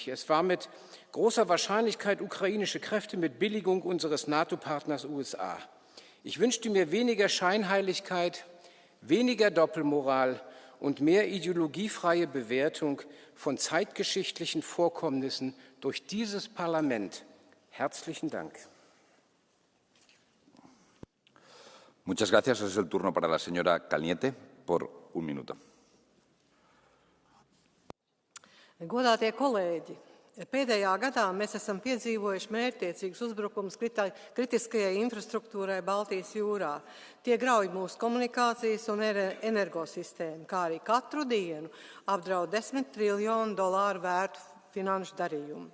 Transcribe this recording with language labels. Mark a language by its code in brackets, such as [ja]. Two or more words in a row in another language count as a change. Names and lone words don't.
[de] Es war mit großer Wahrscheinlichkeit ukrainische Kräfte mit Billigung unseres NATO-Partners USA. Ich wünschte mir weniger Scheinheiligkeit, weniger Doppelmoral und mehr ideologiefreie Bewertung von zeitgeschichtlichen Vorkommnissen durch dieses Parlament. Herzlichen Dank. [es] Muchas gracias. Es el turno para la señora Kalniete por 1 minuto. [lv] Godātie kolēģi, pēdējā gadā mēs esam piedzīvojuši mērķtiecīgus uzbrukumus kritiskajai infrastruktūrai Baltijas jūrā. Tie grauj mūsu komunikācijas un energosistēmu, kā arī katru dienu apdraud $10 triljonu vērtu finanšu darījumu.